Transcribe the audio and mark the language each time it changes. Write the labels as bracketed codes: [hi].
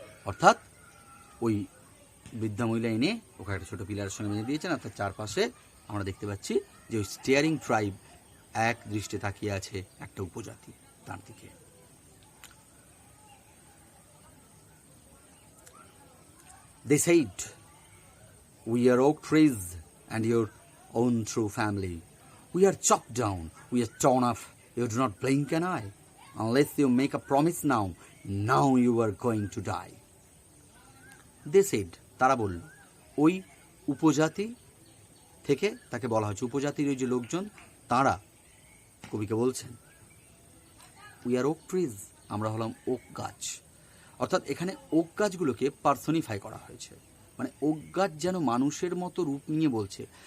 [bn] অর্থাৎ ওই বৃদ্ধা মহিলা এনে ওখানে একটা ছোটো পিলারের সঙ্গে বেঁধে দিয়েছেন, আর তার চারপাশে আমরা দেখতে পাচ্ছি যে ওই স্টিয়ারিং ট্রাইব এক দৃষ্টে তাকিয়ে আছে একটা উপজাতি তার দিকে। [en] They said, we are oak trees and your own true family. We are chopped down, we are torn off, you do not blink an eye. Unless you make a promise now you are going to die. They said, [bn] তারা বলল, ওই উপজাতি থেকে তাকে বলা হচ্ছে, উপজাতির ওই যে লোকজন, তারা কবিকে বলছেন, [en] we are oak trees, [bn] আমরা হলাম ওক গাছ। অর্থাৎ এখানে ওক গাছগুলোকে পার্সনিফাই করা হয়েছে, মানে ওক গাছ যেন মানুষের মতো রূপ নিয়ে বলছে।